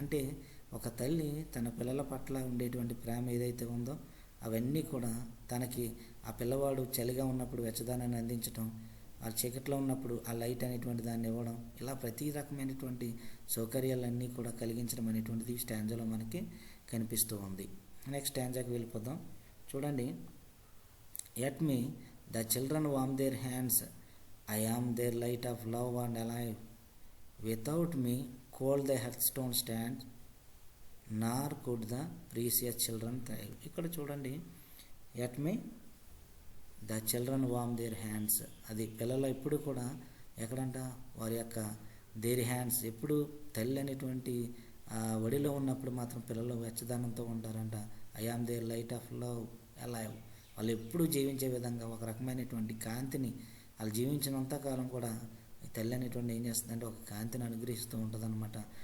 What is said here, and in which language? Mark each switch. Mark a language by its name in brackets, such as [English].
[Telugu] అంటే ఒక తల్లి తన పిల్లల పట్ల ఉండేటువంటి ప్రేమ ఏదైతే ఉందో అవన్నీ కూడా తనకి ఆ పిల్లవాడు చలిగా ఉన్నప్పుడు వెచ్చదనాన్ని అందించడం, ఆ చీకట్లో ఉన్నప్పుడు ఆ లైట్ అనేటువంటి దాన్ని ఇవ్వడం, ఇలా ప్రతి రకమైనటువంటి సౌకర్యాలన్నీ కూడా కలిగించడం అనేటువంటిది ఈ స్టాంజాలో మనకి కనిపిస్తూ ఉంది. నెక్స్ట్ స్టాంజాకి వెళ్ళిపోదాం. చూడండి. [English] At me the children warm their hands, I am their light of love and alive. Without me cold the hearthstone stands, nor could the precious children thrive. [Telugu] ఇక్కడ చూడండి. [English] At me the children warm their hands. [Telugu] అది పిల్లలు ఎప్పుడు కూడా ఎక్కడంట వారి యొక్క their hands, ఎప్పుడు తల్లి అనేటువంటి ఒడిలో ఉన్నప్పుడు మాత్రం పిల్లలు వెచ్చదనంతో ఉంటారంట. [English] I am their light of love alive. [Telugu] వాళ్ళు ఎప్పుడూ జీవించే విధంగా ఒక రకమైనటువంటి కాంతిని, వాళ్ళు జీవించినంతకాలం కూడా తల్లి అనేటువంటి ఏం చేస్తుందంటే ఒక కాంతిని అనుగ్రహిస్తూ ఉంటుంది అనమాట.